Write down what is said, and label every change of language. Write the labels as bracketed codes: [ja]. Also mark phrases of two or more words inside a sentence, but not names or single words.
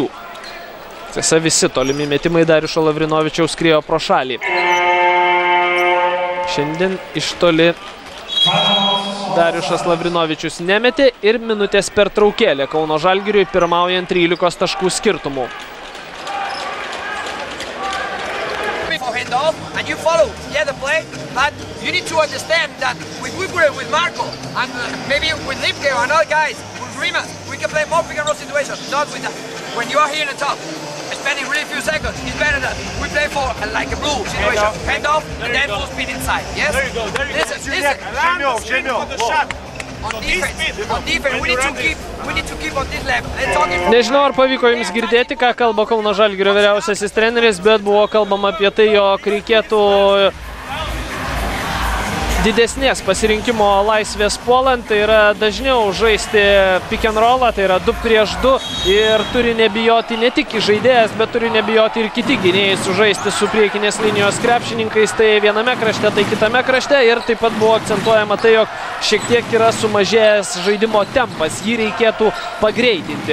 [lt] Tiesa, visi tolimi metimai Dariušo Lavrinovičiaus skriejo pro šalį. Šiandien iš toli Dariušas Lavrinovičius nemetė ir minutės pertraukėlė Kauno Žalgiriui pirmaujant 13 taškų skirtumų. [en] And you follow, yeah, the play, but you need to understand that with Wigure, with Marco, and maybe with Lipke or another guys, with Rimas, we can play more pick and roll situations, not with that. When you are here in the top, spending really few seconds, it's better that we play for like a blue situation, hand off, and then full speed inside, yes? There you go, there you go. Listen. On defense, we need to keep on this level. [lt] Nežinau, ar pavyko jums girdėti, ką kalba Kauno Žalgirio vyriausiasis treneris, bet buvo kalbama apie tai, jog reikėtų didesnės pasirinkimo laisvės puolant, tai yra dažniau žaisti [en] pick and rollą, [lt] tai yra 2 prieš 2 ir turi nebijoti ne tik žaidėjas, bet turi nebijoti ir kiti gynėjai sužaisti su priekinės linijos krepšininkais, tai viename krašte, tai kitame krašte ir taip pat buvo akcentuojama tai, jog šiek tiek yra sumažėjęs žaidimo tempas, jį reikėtų pagreitinti.